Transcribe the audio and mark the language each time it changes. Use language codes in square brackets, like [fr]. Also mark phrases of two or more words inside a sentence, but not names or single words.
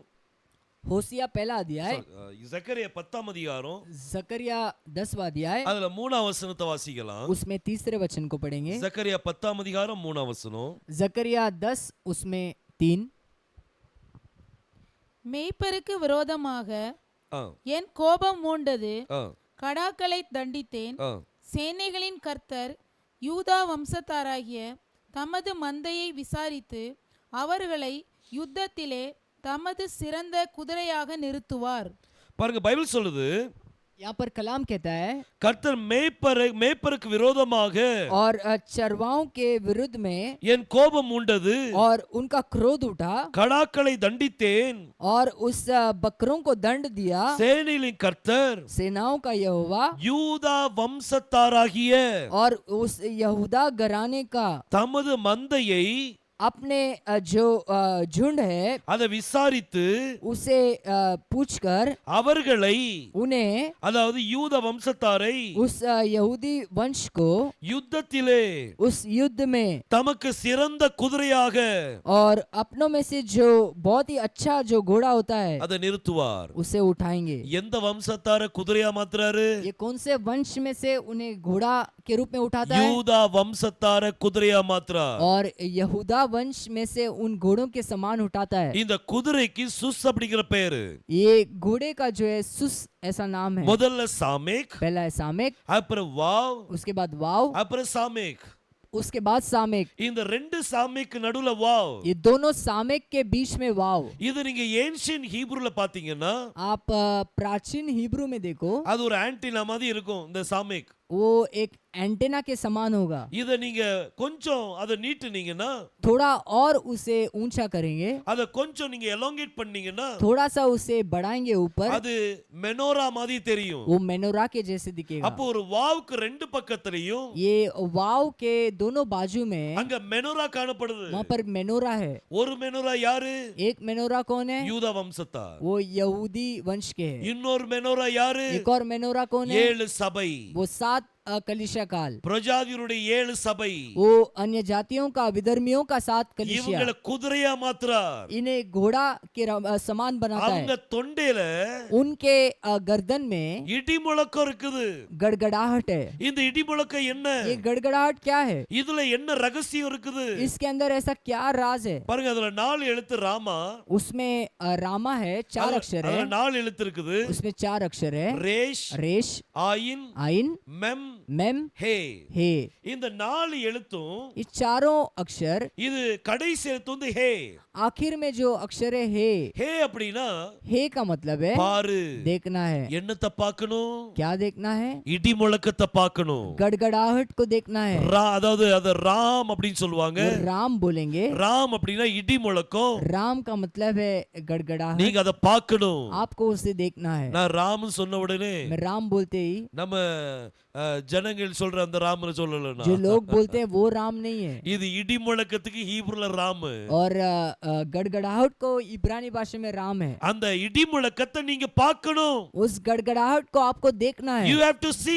[hi] होसिया पहला अध्याय, [ta] ஜக்கரியா 10ஆம் அதிகாரம், [hi] जकरिया 10वां अध्याय, [ta] அதுல 3ஆம் வசனத்தை வாசிக்கலாம். [hi] उसमें 3 वचन को पढ़ेंगे. [ta] ஜக்கரியா 10ஆம் அதிகாரம் 3ஆம் வசனம். [hi] जकरिया 10 उसमें 3. [ta] மேய்ப்பருக்கு விரோதமாக ஆ, என் கோபம் மூண்டது, ஆ, கடாக்களை தண்டித்தேன். ஆ. சேனைகளின் கர்த்தர் யூதா வம்சத்தாராகிய தமது மந்தையை விசாரித்து அவர்களை யுத்தத்திலே தமது சிறந்த குதிரையாக நிறுத்துவார். பாருங்க, பைபிள் சொல்லுது, [hi] यहाँ पर कलाम कहता है [ta] கர்த்தர் மேய்ப்பருக்கு விரோதமாக [hi] और चरवाओं के विरुद्ध में [ta] என் கோபம் உண்டது, [hi] और उनका क्रोध उठा [ta] கடாக்களை தண்டித்தேன். [hi] और उस बकरों को दंड दिया. [ta] சேனைகளின் கர்த்தர் [hi] सेनाओं का यहोवा [ta] யூதா வம்சத்தாராகிய [hi] और उस यहूदा घराने का [ta] தமது மந்தையை [hi] अपने जो झुंड है [ta] அதை விசாரித்து [hi] उसे पूछकर [ta] அவர்களை, [hi] उन्हें, [ta] அதாவது யூத வம்சத்தாரை [hi] उस यहूदी वंश को [ta] யுத்தத்திலே [hi] उस युद्ध में [ta] தமக்கு சிறந்த குதிரையாக [hi] और अपनों में से जो बहुत ही अच्छा जो घोड़ा होता है [ta] அதை நிறுத்துவார். [hi] उसे उठाएंगे. [ta] எந்த வம்சத்தார குதிரையா மாத்துறாரு? [hi] ये कौन से वंश में से उन्हें घोड़ा के रूप में उठाता है? [ta] யூதா வம்சத்தார குதிரையா மாத்துறார். [hi] और यहूदा वंश में से उन घोड़ों के समान उठाता है. [ta] இந்த குதிரைக்கு சுஸ் அப்படிங்கிற பேரு. [hi] ये घोड़े का जो है सुस ऐसा नाम है. [ta] முதல்ல சாமேக், [hi] पहला है सामेक, [ta] அப்புறம் வாவ், [hi] उसके बाद वाव, [ta] அப்புறம் சாமேக். [hi] उसके बाद सामेक. [ta] இந்த ரெண்டு சாமேக்கு நடுவுல வாவ். [hi] ये दोनों सामेक के बीच में वाव. [ta] இது நீங்க ஏன்ஷியன் ஹீப்ரூல பாத்தீங்கன்னா [hi] आप प्राचीन हिब्रू में देखो [ta] அது ஒரு ஆன்டினா மாதிரி இருக்கும் இந்த சாமேக். [hi] वो एक एंटेना के समान होगा। [ta] இத நீங்க கொஞ்சம் அதை நீட்டுனீங்கன்னா, [hi] थोड़ा और उसे ऊंचा करेंगे, [ta] அதை கொஞ்சம் நீங்க எலாங்கேட் பண்ணீங்கன்னா, [hi] थोड़ा सा उसे बढ़ाएंगे ऊपर, [ta] அது மெனோரா மாதிரி தெரியும். [hi] वो मेनोरा के जैसे दिखेगा। [ta] அப்போ ஒரு வாவுக்கு ரெண்டு பக்கத்துலயும் [hi] ये वाव के दोनों बाजू में [ta] அங்க மெனோரா காணப்படுது. [hi] वहाँ पर मेनोरा है। [ta] ஒரு மெனோரா யாரு? [hi] एक मेनोरा कौन है? [ta] யூதா வம்சத்தார். [hi] वो यहूदी वंश के है। [ta] இன்னொரு மெனோரா யாரு? [hi] एक और मेनोरा कौन है? [ta] 7 சபை. [hi] वो 7 कलीसिया काल। [ta] பிரஜாதியுடைய 7 சபை. [hi] वो अन्य जातियों का, विधर्मियों का 7 कलीसिया। [ta] இவங்கள குதிரையா மாத்துறார். [hi] इन्हें घोड़ा के समान बनाता [ta] அவங்க [hi] है। [ta] தொண்டையில [hi] उनके गर्दन में [ta] இடி முழக்கம் இருக்குது. [hi] गड़गड़ाहट है। [ta] இந்த இடி முழக்கம் என்ன? [hi] ये गड़गड़ाहट क्या है? [ta] இதுல என்ன ரகசியம் இருக்குது? [hi] इसके अंदर ऐसा क्या राज है? [ta] பாருங்க, அதுல 4 எழுத்து ராமா. [hi] उसमें रामा है, 4 अक्षर है। [ta] அதுல 4 எழுத்து இருக்குது. [hi] उसमें 4 अक्षर है। [ta] ரேஷ், [hi] रेश, [ta] ஆயின், [hi] आइन, [ta] மெம், [hi] मेम, [ta] ஹே. [hi] हे। [ta] இந்த 4 எழுத்தும், [hi] ये चारों अक्षर, [ta] இது கடைசி எழுத்து வந்து ஹே. [hi] आखिर में जो अक्षर है हे। [ta] ஹே அப்படின்னா [hi] हे का मतलब है [ta] பாரு. [hi] देखना है। [ta] என்னத்தை பார்க்கணும்? [hi] क्या देखना है? [ta] இடி முழக்கத்தை பார்க்கணும். [hi] गड़गड़ाहट को देखना है। [ta] அதாவது அது ராம் அப்படின்னு சொல்லுவாங்க. [hi] वो राम बोलेंगे। [ta] ராம் அப்படின்னா இடி முழக்கம். [hi] राम का मतलब है गड़गड़ाहट। [ta] நீங்க அதை பார்க்கணும். [hi] आपको उसे देखना है। [ta] நான் ராம் சொன்ன உடனே [hi] मैं राम बोलते ही, [ta] நம்ம ஜனங்கள் சொல்ற அந்த ராமனை சொல்லலனா, [hi] जो लोग बोलते हैं वो राम नहीं है। [ta] இது இடி முழக்கத்துக்கு ஹீப்ருல ராம். [hi] और गड़गड़ाहट को इब्रानी भाषा में राम है। [ta] அந்த இடி முழக்கத்தை நீங்க பார்க்கணும். [hi] उस गड़गड़ाहट को आपको देखना है। [en] You have to see.